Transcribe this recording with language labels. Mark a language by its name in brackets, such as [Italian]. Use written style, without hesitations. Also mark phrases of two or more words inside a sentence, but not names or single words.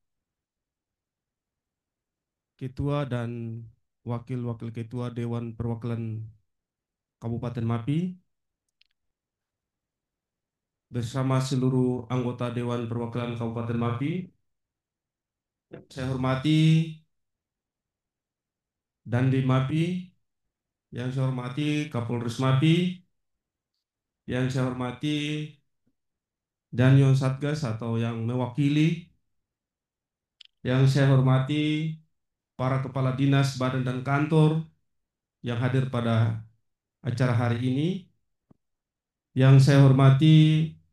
[Indonesian] Ketua dan Wakil-Wakil Ketua Dewan Perwakilan Kabupaten Mapi bersama seluruh anggota Dewan Perwakilan Kabupaten Mapi. Saya hormati Dandim Mapi, yang saya hormati Kapolres Mapi, yang saya hormati Danyon Satgas atau yang mewakili, yang saya hormati para kepala dinas, badan dan kantor yang hadir pada acara hari ini, yang saya hormati